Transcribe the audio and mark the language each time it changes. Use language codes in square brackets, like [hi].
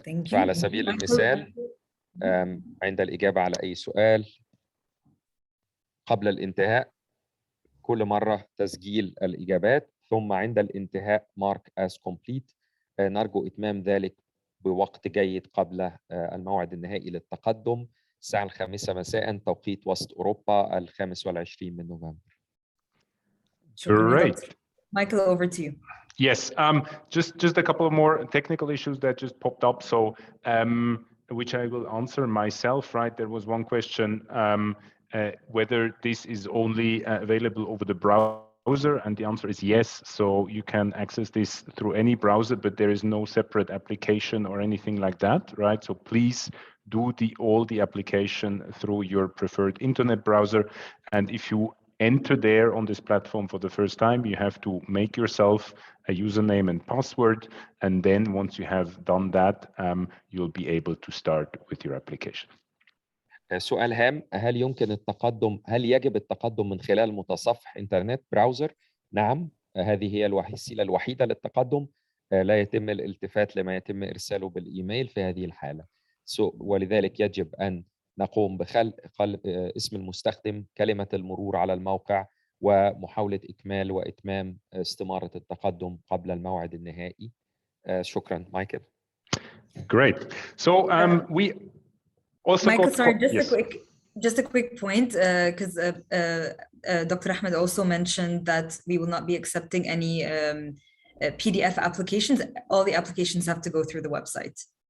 [ar] فعلى سبيل المثال عند الإجابة على أي سؤال قبل الانتهاء كل مرة تسجيل الإجابات، ثم عند الانتهاء [en] Mark as Complete. [ar] نرجو إتمام ذلك بوقت جيد قبل الموعد النهائي للتقدم الساعة 5 مساء توقيت وسط أوروبا 25 من نوفمبر. [en] Great. Michael, over to you. Yes, just a couple of more technical issues that just popped up. So, which I will answer myself, right? There was one question, whether this is only available over the browser, and the answer is yes. So you can access this through any browser, but there is no separate application or anything like that, right? So please do all the application through your preferred internet browser. And if you enter there on this platform for the first time, you have to make yourself a username and password, and then once you have done that, you'll be able to start with your application. [ar] سؤال هام: هل يجب التقدم من خلال متصفح انترنت براوزر؟ نعم، هذه هي الوسيلة الوحيدة للتقدم. لا يتم الالتفات لما يتم إرساله بالإيميل في هذه الحالة. ولذلك يجب أن نقوم بخلق اسم المستخدم، كلمة المرور على الموقع، ومحاولة إكمال وإتمام استمارة التقدم قبل الموعد النهائي. شكرا. مايكل. [en] Great. So we also Michael, got sorry, just a quick point, because Dr. Ahmed also mentioned that we will not be accepting any PDF applications. All the applications have to go through the website.